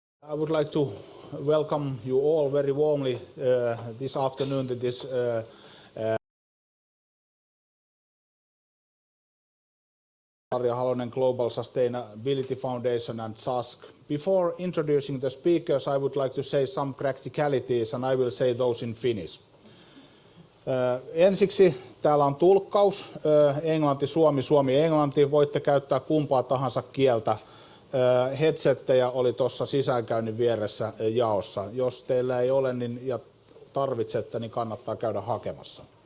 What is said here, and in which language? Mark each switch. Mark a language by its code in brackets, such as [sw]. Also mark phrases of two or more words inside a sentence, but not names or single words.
[en] I would like to welcome you all very warmly this afternoon to this Tarja Halonen Global Sustainability Foundation and SASK. Before introducing the speakers, I would like to say some practicalities, and I will say those in Finnish. [fi] Ensiksi täällä on tulkkaus, englanti, suomi, suomi, englanti. Voitte käyttää kumpaa tahansa kieltä. Headsettejä oli tuossa sisäänkäynnin vieressä jaossa. Jos teillä ei ole ja tarvitsette, niin kannattaa käydä hakemassa.